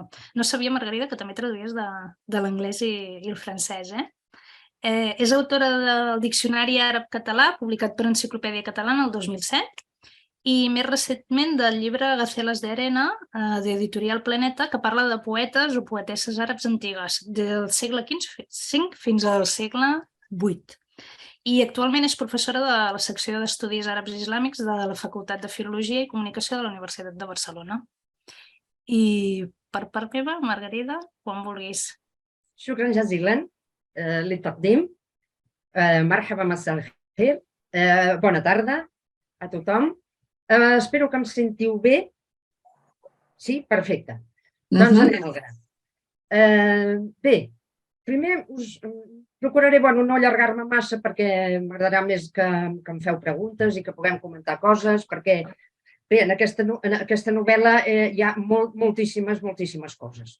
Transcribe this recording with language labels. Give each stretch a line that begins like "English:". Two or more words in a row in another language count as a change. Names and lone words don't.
Catalan: No sabia, Margarida, que també traduïes de l'anglès i el francès, és autora del Diccionari Àrab-Català, publicat per Enciclopèdia Catalana el 2007, i més recentment del llibre Gaceles de Arena, d'Editorial Planeta, que parla de poetes o poetesses àrabs antigues, del segle V fins al segle VIII. I actualment és professora de la secció d'Estudis Àrabs i Islàmics de la Facultat de Filologia i Comunicació de la Universitat de Barcelona. I per part meva, Margarida, quan vulguis.
Arabic: شكرا جزيلا للتقديم. مرحبا مساء الخير.
Catalan: Bona tarda a tothom. Espero que em sentiu bé. Sí? Perfecte. Doncs anem al gra. Bé, primer us procuraré no allargar-me massa perquè m'agradarà més que em feu preguntes i que puguem comentar coses, perquè bé, en aquesta novel·la hi ha moltíssimes coses.